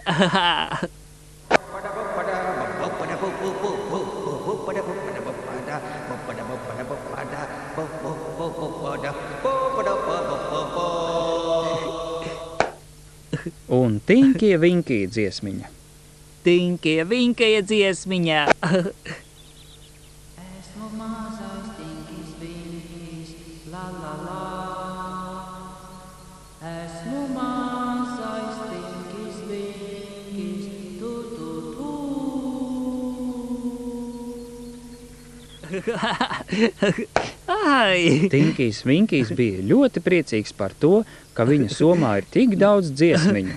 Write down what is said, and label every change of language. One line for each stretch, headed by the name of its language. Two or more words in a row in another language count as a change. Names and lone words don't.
Latvian: un Tinkija Vinkija dziesmiņa. Tinkija Vinkija dziesmiņa. Esmu mazais Tinkis Vinkis, la la la. Esmu mazais Tinkis Vinkis, tu tu tu. Ai! Tinkijs Vinkijs bija ļoti priecīgs par to, ka viņa somā ir tik daudz dziesmiņu.